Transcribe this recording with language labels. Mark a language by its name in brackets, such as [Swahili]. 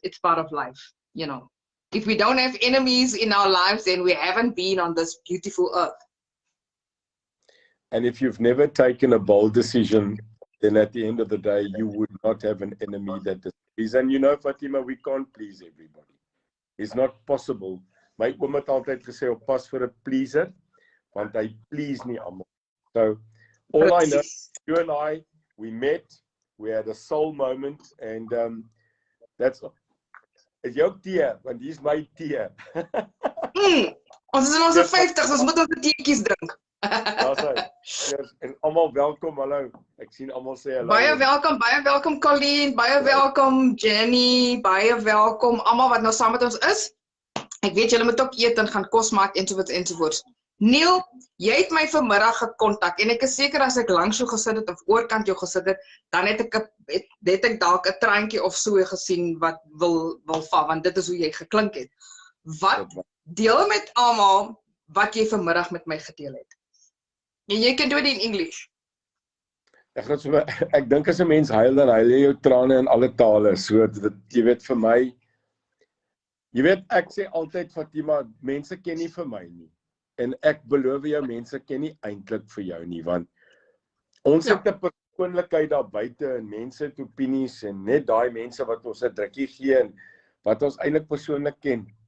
[English] It's part of life, you know. If we don't have enemies in our lives, then we haven't been on this beautiful earth. And if you've never taken a bold decision, then at the end of the day, you would not have an enemy that disagrees. And you know, Fatima, we can't please everybody. It's not possible. [Afrikaans] My oom het altyd gesê, op pas vir 'n pleaser, want hy please nie almal. [English] So, all I know, you and I, we met, we had a soul moment, and that's [Afrikaans] is jou tee, want dis my tee. Ons is in ons 50's, ons moet ons teetjies drink. Daar's hy. En almal welkom, hallo. Ek sien almal sê hallo. Baie welkom Colleen, baie welkom Jenny, baie welkom almal wat nou saam met ons is. Ek weet julle moet ook eet en gaan kos maak ensovoorts. Neil, jy het my vanmiddag gekontak en ek is seker as ek langs jou gesit het of oorkant jou gesit het, dan het ek dalk 'n traantjie of so gesien wat wil val, want dit is hoe jy geklink het. Wat deel met almal wat jy vanmiddag met my gedeel het? En jy kan doen dit in English. Ek dink as 'n mens huil, dan huil jy jou trane in alle tale. So jy weet vir my, jy weet ek sê altyd Fatima, mense ken nie vir my nie. En ek beloof jou, mense ken nie eintlik vir jou nie, want ons het 'n persoonlikheid daar buite en mense het opinies en net daai mense wat ons 'n drukkie gee en wat ons eintlik persoonlik ken.